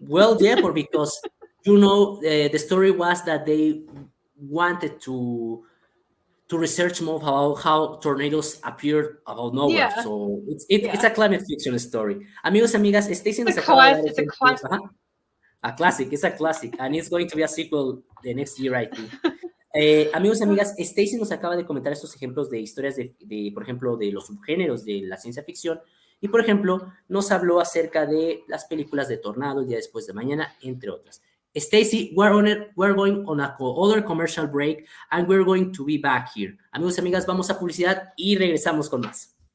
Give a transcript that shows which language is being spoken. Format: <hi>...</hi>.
<en>Well, yeah, because the story was that they wanted to research more how tornadoes appear out of nowhere. Yeah. So it's a climate fiction story.</en> <es>Amigos y amigas, Stacy nos acaba de dar</es> <en>it's a classic. A classic, it's a classic, and it's going to be a sequel the next year, I think.</en> <es>Amigos y amigas, Stacy nos acaba de comentar estos ejemplos de historias de, por ejemplo, de los subgéneros de la ciencia ficción, y por ejemplo, nos habló acerca de las películas de Tornado, El día después de mañana, entre otras.</es> <en>Stacy, we're going on other commercial break, and we're going to be back here.</en> <es>Amigos y amigas, vamos a publicidad y regresamos con más.</es>